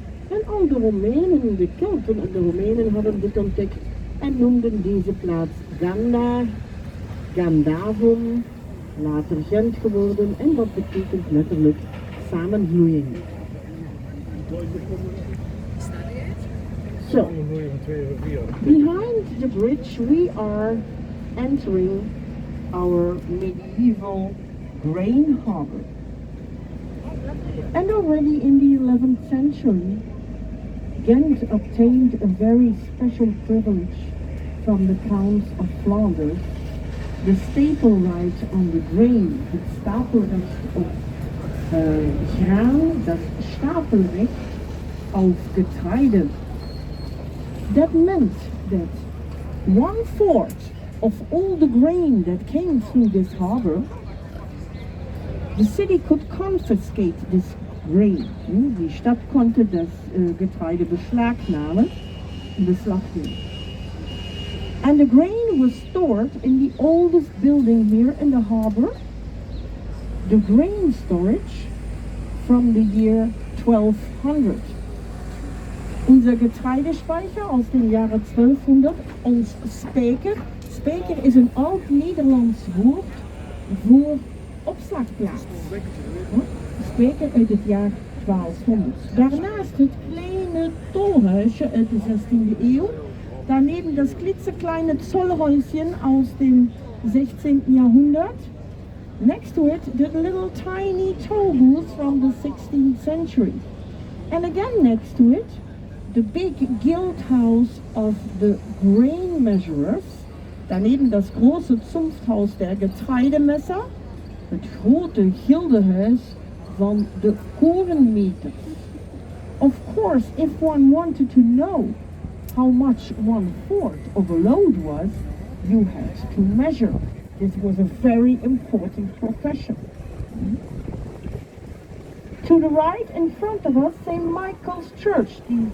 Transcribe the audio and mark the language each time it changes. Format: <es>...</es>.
<nl>En al de Romeinen, de Kelten en de Romeinen hadden dit ontdekt en noemden deze plaats Ganda, Gandavum, later Gent geworden en dat betekent letterlijk samenvloeiing.</nl> <en>So, behind the bridge we are entering our medieval grain harbor. And already in the 11th century, Ghent obtained a very special privilege from the Counts of Flanders, the staple right on the grain,</en> <nl>het stapelrecht op graan,</nl> <de>das stapelrecht auf Getreide.</de> <en>That meant that 1/4 of all the grain that came through this harbor, the city could confiscate this grain.</en> <de>Die Stadt konnte das Getreide beschlagnahmen,</de> <nl>beslag nemen.</nl> <en>And the grain was stored in the oldest building here in the harbor, the grain storage from the year 1200.</en> <de>Unser Getreidespeicher aus dem Jahre 1200,</de> <nl>ons speker. Speker is een oud Nederlands woord voor opslagplaats. Speker uit het jaar 1200. Daarnaast het kleine tolhuisje uit de 16e eeuw.</nl> <de>Daneben das klitzekleine Zollhäuschen aus dem 16. Jahrhundert.</de> <en>Next to it, the little tiny toll booth from the 16th century. And again next to it, the big guild house of the grain measurers.</en> <de>Daneben das große Zunfthaus der Getreidemesser.</de> <nl>Het grote gildehuis van de korenmeters.</nl> <en>Of course, if one wanted to know how much 1/4 of a load was, you had to measure. This was a very important profession. To the right in front of us, St. Michael's Church,</en> <de>die St.</de>